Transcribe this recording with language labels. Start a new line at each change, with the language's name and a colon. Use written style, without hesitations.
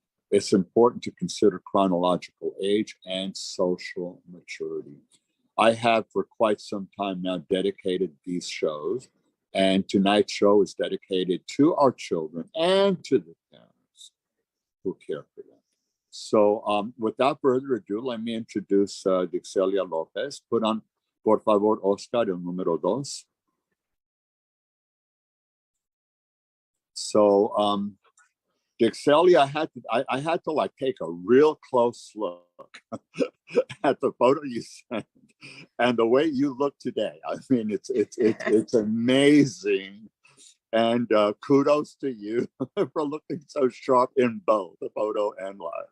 English: It's important to consider chronological age and social maturity. I have for quite some time now dedicated these shows, and tonight's show is dedicated to our children and to the parents who care for them. So without further ado, let me introduce Dixelia Lopez. Put on,
Spanish: por favor, Oscar, el número dos.
English: So Dixelia, I had to like take a real close look at the photo you sent and the way you look today. I mean, it's amazing. And kudos to you for looking so sharp in both the photo and live.